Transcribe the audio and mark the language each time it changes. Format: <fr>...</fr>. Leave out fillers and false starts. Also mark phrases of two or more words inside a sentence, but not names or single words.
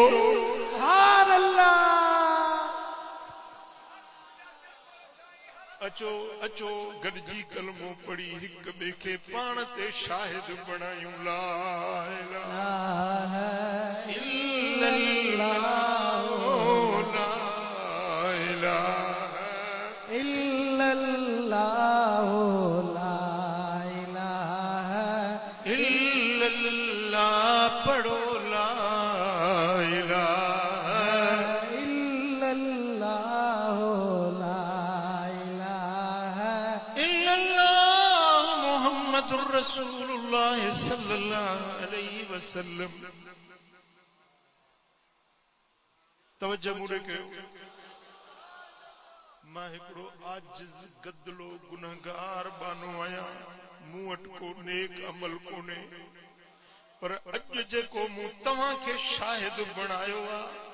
<ar>سبحان الله</ar> <sd>अचो अचो गॾिजी कलमो पढ़ी हिक ॿिए खे पाण ते शाहिद बणायूं</sd> <ar>لا إله إلا الله لا إله إلا الله لا إله إلا الله पढ़ो لا إله إلا الله لا إله إلا الله محمد رسول الله صلى الله عليه وسلم</ar> <sd>तवज्जो मुड़े कयो मां हिकिड़ो आजिज़ गदलो गुनहगार बानो आहियां मूं वटि को नेक अमल कोन्हे पर अॼु जेको मूं तव्हांखे शाहिद बणायो आहे</sd>